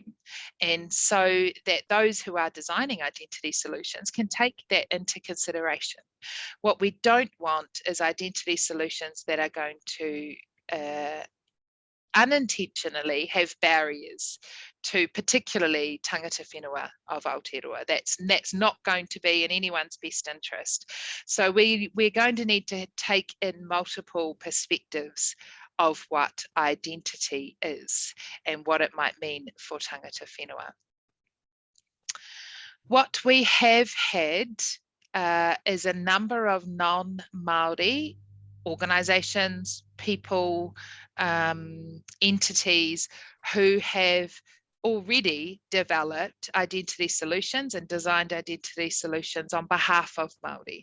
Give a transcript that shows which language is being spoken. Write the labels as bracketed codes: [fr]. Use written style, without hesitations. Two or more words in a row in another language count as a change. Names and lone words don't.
[en] And so that those who are designing identity solutions can take that into consideration. What we don't want is identity solutions that are going to unintentionally have barriers to particularly [mi] tangata whenua [en] of Aotearoa. That's not going to be in anyone's best interest. So we're going to need to take in multiple perspectives of what identity is and what it might mean for [mi] tangata whenua. [en] What we have had is a number of non-Māori organizations, people, entities who have already developed identity solutions and designed identity solutions on behalf of Māori.